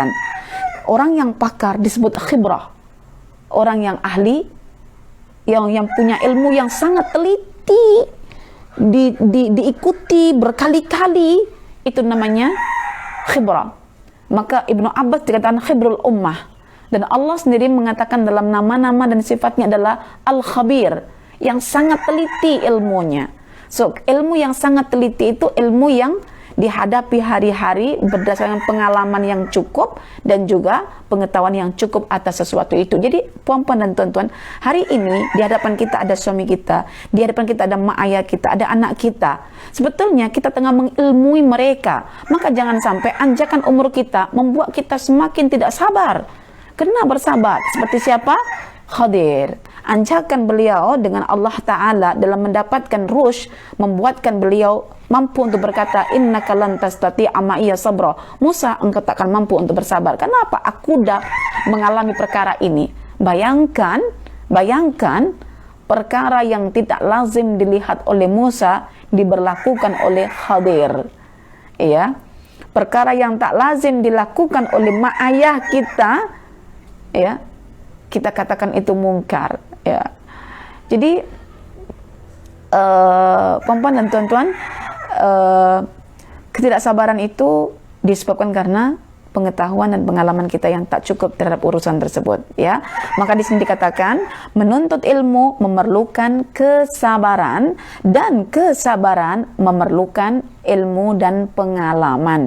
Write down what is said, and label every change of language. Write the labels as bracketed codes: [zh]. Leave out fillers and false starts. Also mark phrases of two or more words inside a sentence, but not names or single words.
[ms] Orang yang pakar disebut khibrah. Orang yang ahli, yang punya ilmu yang sangat teliti, diikuti berkali-kali, itu namanya khibrah. Maka Ibnu Abbas dikatakan [ar] حبر الأمة. [ms] Dan Allah sendiri mengatakan dalam nama-nama dan sifatnya adalah Al-Khabir, yang sangat teliti ilmunya. So, ilmu yang sangat teliti itu ilmu yang dihadapi hari-hari berdasarkan pengalaman yang cukup dan juga pengetahuan yang cukup atas sesuatu itu. Jadi, puan-puan dan tuan-tuan, hari ini di hadapan kita ada suami kita, di hadapan kita ada mak ayah kita, ada anak kita. Sebetulnya kita tengah mengilmui mereka. Maka jangan sampai anjakan umur kita membuat kita semakin tidak sabar. Kena bersabar. Seperti siapa? Khadir. Anjakan beliau dengan Allah Ta'ala dalam mendapatkan rush, membuatkan beliau mampu untuk berkata, [ar] إنك لن تستطيع معي صبرا. [ms] Musa, engkau takkan mampu untuk bersabar. Kenapa? Aku dah mengalami perkara ini. Bayangkan perkara yang tidak lazim dilihat oleh Musa diberlakukan oleh Khadir. Ya. Perkara yang tak lazim dilakukan oleh mak ayah kita, ya, kita katakan itu mungkar, ya. Jadi puan-puan dan tuan-tuan, ketidaksabaran itu disebabkan karena pengetahuan dan pengalaman kita yang tak cukup terhadap urusan tersebut, ya. Maka di sini dikatakan menuntut ilmu memerlukan kesabaran, dan kesabaran memerlukan ilmu dan pengalaman.